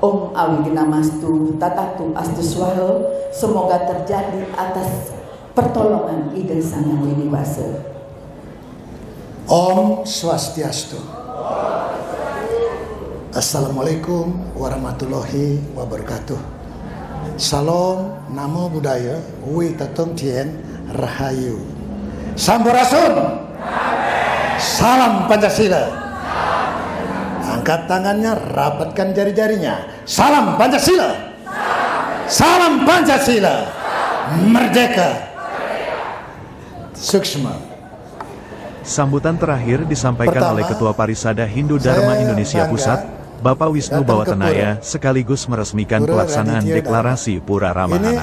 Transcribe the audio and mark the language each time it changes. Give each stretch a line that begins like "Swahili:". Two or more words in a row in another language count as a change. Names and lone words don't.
Sanskrit: Om Awiginamastu Tatatu Astu Swaho,
Indonesian: semoga terjadi atas pertolongan Ida Sang Yang Widi Wasa.
Sanskrit: Om Swastiastu.
Arabic: السلام عليكم ورحمة الله وبركاته.
Indonesian: Salam,
Pali: namo buddhaya, witatong tien, rahayu.
Indonesian: Sampurasun. Salam Pancasila. Angkat tangannya, rapatkan jari-jarinya. Salam Pancasila. Salam Pancasila. Merdeka. Suksma. Sambutan terakhir disampaikan oleh Ketua Parisada Hindu Dharma Indonesia Pusat, Bapak Wisnu Bawatenaya, sekaligus meresmikan pelaksanaan deklarasi Pura Ramah Anak.